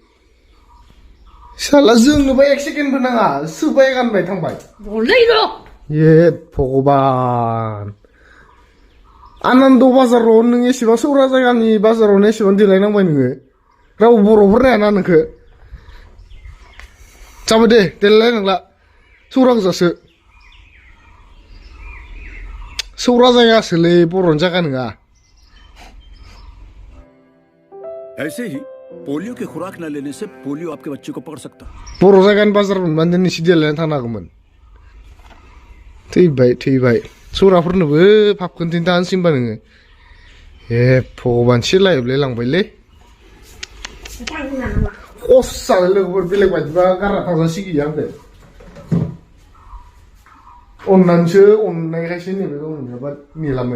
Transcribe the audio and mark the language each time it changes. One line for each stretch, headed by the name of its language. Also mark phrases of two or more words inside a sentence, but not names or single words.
Bodo: साला जोंनोबा 1 सेकेन्डबो नाङा सोबाय गानबाय थांबाय ए भगबान आनन्द बाजाराव नों एसेबां सौरा जायगानि बाजारावनो एसेबां देलायनांबाय नोङो रावबो बर'फोर नायाना नोंखो जाबाय दे देलायनांला सौरा गोजासो सौरा जायगासोलै बर'नि जायगा नङा
Hindi: ऐसे ही पोलियो की खुराक न लेने से पोलियो आपके बच्चे को पकड़ सकता है
Bodo: बर' जायगानि बाजार मोनबानो दिनै एसे देलायनानै थांनो हागौमोन थैबाय सौराफोरनोबो फाफ खोन्थिनो थांसै होनबा नोङो ए भगबान सिलायोबलाय लांबायलै खस्सालाय लोगोफोर बेलेग बायदिबा गारना थांजासिगोन आंखो अननानैसो अननायखायसो नैबे गावनियाबा मिलामोन